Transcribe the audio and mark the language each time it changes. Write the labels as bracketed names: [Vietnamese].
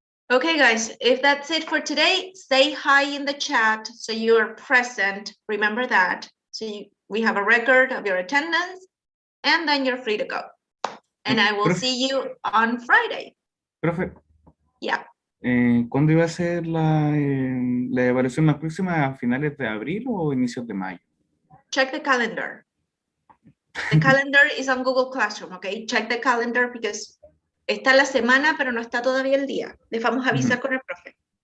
[English] Okay, guys, if that's it for today, say hi in the chat so you're present. Remember that. So we have a record of your attendance, and then you're free to go. And I will see you on Friday. [Spanish] Profe, [English] Yeah. [Spanish] ¿cuándo iba a ser la evaluación más próxima? ¿A finales de abril o inicios de mayo? [English] Check the calendar. The calendar is on Google Classroom, okay? Check the calendar because [Spanish] está la semana, pero no está todavía el día. Les vamos a avisar con el profe.